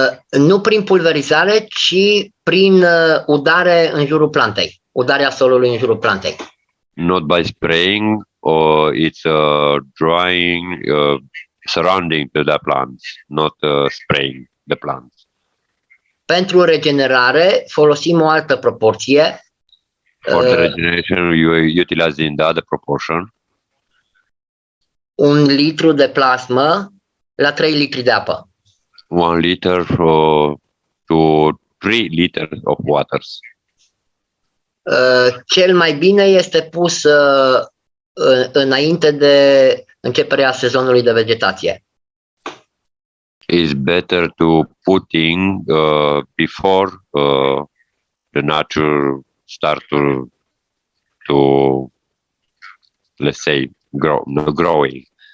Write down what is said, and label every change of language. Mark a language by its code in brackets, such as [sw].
[ro] Nu prin pulverizare, ci prin udare în jurul plantei, udarea solului în jurul plantei. [en] Not by spraying, or it's drying, surrounding to the plants, not spraying the plants. [ro] Pentru regenerare folosim o altă proporție. [en] For the regeneration, you are utilizing the other proportion. [ro] 1 litru de plasmă la 3 litri de apă. [en] 1 liter to 3 liters of water. [ro] Cel mai bine este pus înainte de începerea sezonului de vegetație. [en] It's better to putting before the nature start to let's say growing.